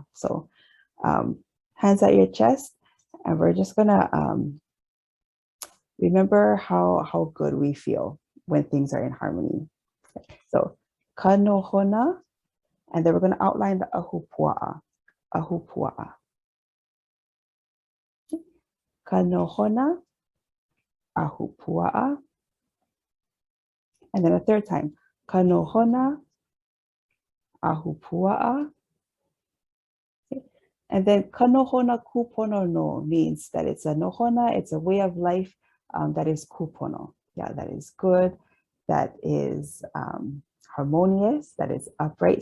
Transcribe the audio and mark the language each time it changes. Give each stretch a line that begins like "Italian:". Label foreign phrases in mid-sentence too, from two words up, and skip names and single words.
English: So hands at your chest, and we're just gonna remember how good we feel when things are in harmony. So Kanohona, and then we're gonna outline the Ahupuaʻa.
Hawaiian: Ahupuaʻa. ka Nohona Ahupuaʻa.
English: And then a third time,
Hawaiian: ka Nohona Ahupuaʻa.
English: Okay. And then
Hawaiian: ka Nohona Kupono
English: no means that it's a nohona, it's a way of life that is kupono. Yeah, that is good, that is harmonious, that is upright.